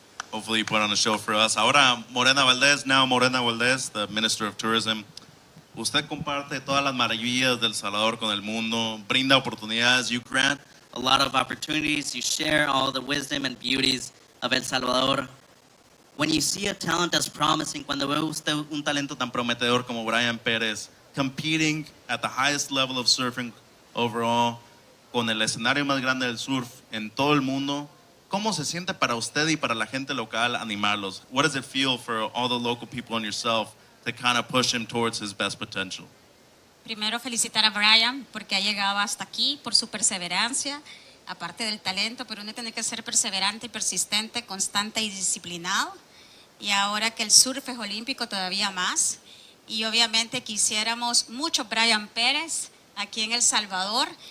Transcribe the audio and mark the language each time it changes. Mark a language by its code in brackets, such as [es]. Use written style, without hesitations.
[en] Hopefully you put on a show for us. Ahora, Morena Valdez, the Minister of Tourism. [es] Usted comparte todas las maravillas del Salvador con el mundo, brinda oportunidades, [en] you grant A lot of opportunities, you share all the wisdom and beauties of El Salvador. When you see a talent that's promising, [es] cuando ve usted un talento tan prometedor como Brian Pérez, [en] competing at the highest level of surfing overall, [es] con el escenario más grande del surf en todo el mundo, ¿cómo se siente para usted y para la gente local animarlos? [en] What does it feel for all the local people and yourself to kind of push him towards his best potential? [es] Primero felicitar a Brian porque ha llegado hasta aquí por su perseverancia, aparte del talento, pero uno tiene que ser perseverante y persistente, constante y disciplinado. Y ahora que el surf es olímpico todavía más. Y obviamente quisiéramos mucho Brian Pérez aquí en El Salvador.